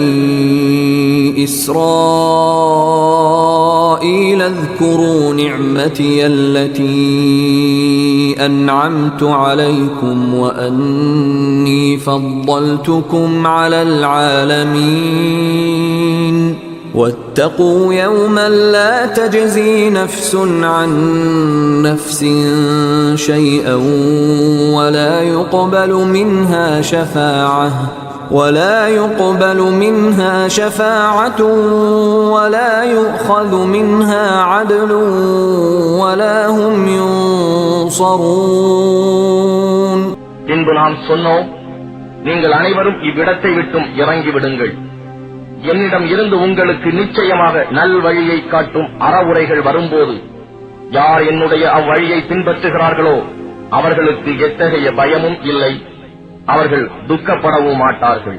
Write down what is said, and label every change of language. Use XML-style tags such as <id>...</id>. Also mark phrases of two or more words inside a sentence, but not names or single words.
<ar>إِسْرَائِيلَ اذْكُرُوا نِعْمَتِيَ الَّتِي أَنْعَمْتُ عَلَيْكُمْ وَأَنِّي فَضَّلْتُكُمْ عَلَى الْعَالَمِينَ وَاتَّقُوا يَوْمًا لَا تَجْزِي نَفْسٌ عَنْ نَفْسٍ شَيْئًا وَلَا يُقْبَلُ مِنْهَا شَفَاعَةٌ وَلَا يُؤْخَذُ مِنْهَا عَدْلٌ وَلَا هُمْ يُنصَرُونَ</ar> <ta>பின்பு நாம் சொன்னோம், நீங்கள் அனைவரும் இவ்விடத்தை விட்டும் இறங்கிவிடுங்கள். என்னிடம் இருந்து உங்களுக்கு நிச்சயமாக நல்வழியை காட்டும் அறவுரைகள் வரும்போது யார் என்னுடைய அவ்வழியை பின்பற்றுகிறார்களோ அவர்களுக்கு எத்தகைய பயமும் இல்லை, அவர்கள் துக்கப்படவும் மாட்டார்கள்.</ta>